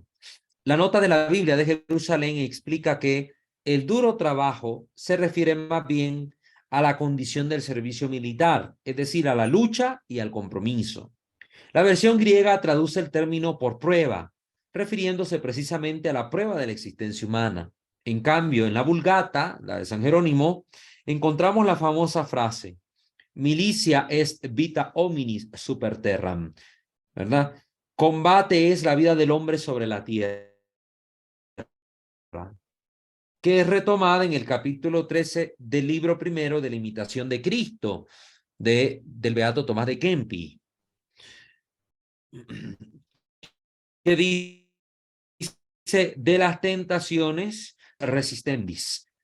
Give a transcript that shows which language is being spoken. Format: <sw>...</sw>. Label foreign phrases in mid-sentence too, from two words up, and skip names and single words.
<es>La nota de la Biblia de Jerusalén explica que el duro trabajo se refiere más bien a la condición del servicio militar, es decir, a la lucha y al compromiso. La versión griega traduce el término por prueba, refiriéndose precisamente a la prueba de la existencia humana. En cambio, en la Vulgata, la de San Jerónimo, encontramos la famosa frase,</es> <la>milicia est vita hominis super terram,</la> <es>¿verdad? Combate es la vida del hombre sobre la tierra, que es retomada en el capítulo 13 del libro primero de la imitación de Cristo, del beato Tomás de Kempis, que dice de las tentaciones resistendis.</es>